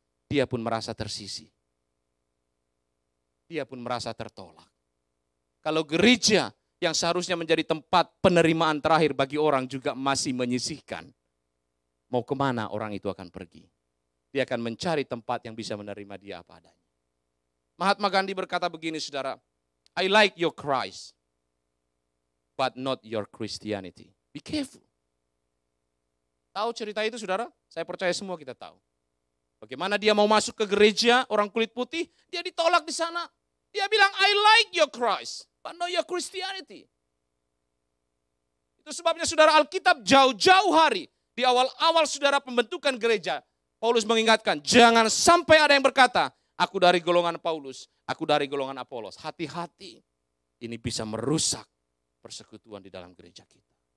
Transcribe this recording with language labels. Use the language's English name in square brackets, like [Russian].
[Indonesian] Dia pun merasa tersisih. Dia pun merasa tertolak. Kalau gereja yang seharusnya menjadi tempat penerimaan terakhir bagi orang juga masih menyisihkan. Mau kemana orang itu akan pergi? Dia akan mencari tempat yang bisa menerima dia apa adanya. Mahatma Gandhi berkata begini saudara. [English] I like your Christ, but not your Christianity. Be careful. [Indonesian] Tahu cerita itu saudara? Saya percaya semua kita tahu. Bagaimana dia mau masuk ke gereja orang kulit putih, dia ditolak di sana. Dia bilang, [English] I like your Christ, but not your Christianity. [Indonesian] Itu sebabnya saudara Alkitab jauh-jauh hari, di awal-awal saudara pembentukan gereja, Paulus mengingatkan, jangan sampai ada yang berkata, aku dari golongan Paulus, aku dari golongan Apolos. Hati-hati, ini bisa merusak persekutuan di dalam gereja kita.